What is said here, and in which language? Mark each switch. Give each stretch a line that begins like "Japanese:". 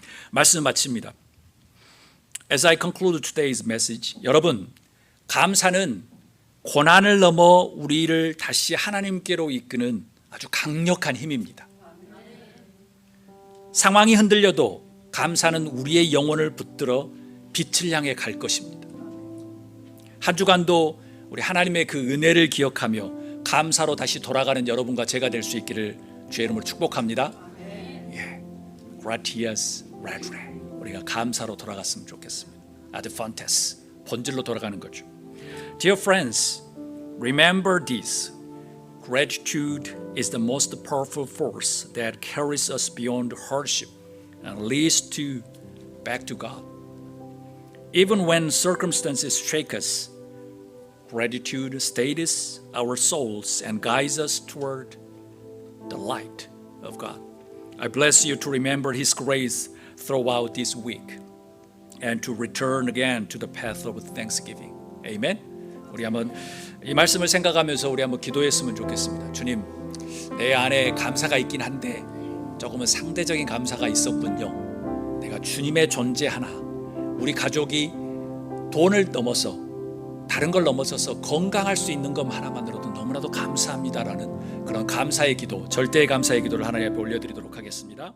Korean: 말씀 마칩니다.
English: As I conclude today's message,
Korean: 여러분, 감사는 고난을 넘어 우리를 다시 하나님께로 이끄는 아주 강력한 힘입니다. 상황이 흔들려도 감사는 우리의 영혼을 붙들어 빛을 향해 갈 것입니다. 한 주간도 우리 하나님의 그 은혜를 기억하며 감사로 다시 돌아가는 여러분과 제가 될 수 있기를 주의 이름으로 축복합니다.
Latin: Gratias redrae.
Korean: 우리가 감사로 돌아갔으면 좋겠습니다. Ad fontes, 본질로 돌아가는 거죠.
English: Dear friends, remember this. Gratitude is the most powerful force that carries us beyond hardship and leads back to God. Even when circumstances shake us, gratitude steadies our souls and guides us toward the light of God. I bless you to remember His grace throughout this week and to return again to the path of thanksgiving. Amen.
Korean: 우리 한번 이 말씀을 생각하면서 우리 한번 기도했으면 좋겠습니다. 주님, 내 안에 감사가 있긴 한데 조금은 상대적인 감사가 있었군요. 내가 주님의 존재 하나, 우리 가족이 돈을 넘어서 다른 걸 넘어서서 건강할 수 있는 것 하나만으로도 너무나도 감사합니다라는 그런 감사의 기도, 절대의 감사의 기도를 하나님 앞에 올려드리도록 하겠습니다.